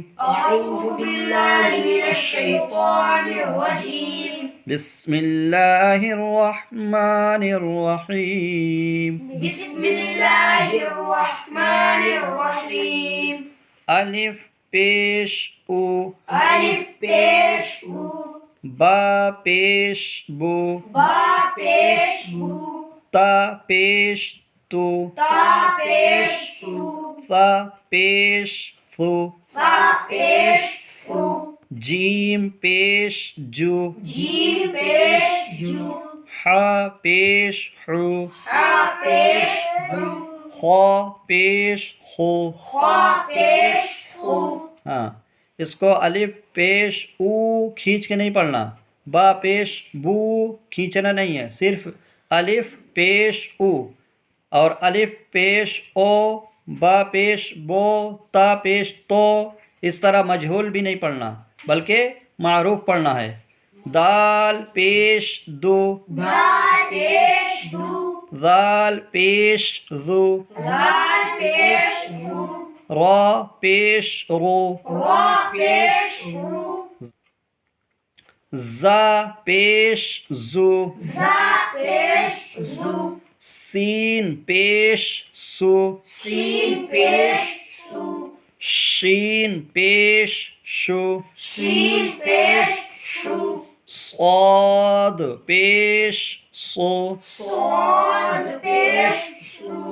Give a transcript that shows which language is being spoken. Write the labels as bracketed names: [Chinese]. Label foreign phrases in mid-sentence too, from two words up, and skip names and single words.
[Arabic] أعوذ بالله من الشيطان الرجيم بسم اللہ الرحمن الرحیم بسم الله الرحمن الرحيم [Urdu] الف پیش او ألف پیش او با پیش بو با پیش بو تا پیش تو تا پیش تو ثا پیش ثو فا پیش فو جیم پیش جو جیم پیش جو حا پیش حو حا پیش حو خا پیش خو خا پیش خو ہاں اس کو الف پیش او کھینچ کے نہیں پڑھنا، با پیش بو کھینچنا نہیں ہے، صرف الف پیش او اور الف پیش او، با پیش بو، تا پیش تو، اس طرح مجہول بھی نہیں پڑھنا بلکہ معروف پڑھنا ہے۔ دال پیش دو، دال پیش دو ذال پیش ذو، دال پیش دو را پیش رو، را پیش رو زا پیش زو، زا پیش زو سین پیش سو، سین پیش سو شین پیش شو، شین پیش شو صاد پیش سو، صاد پیش سو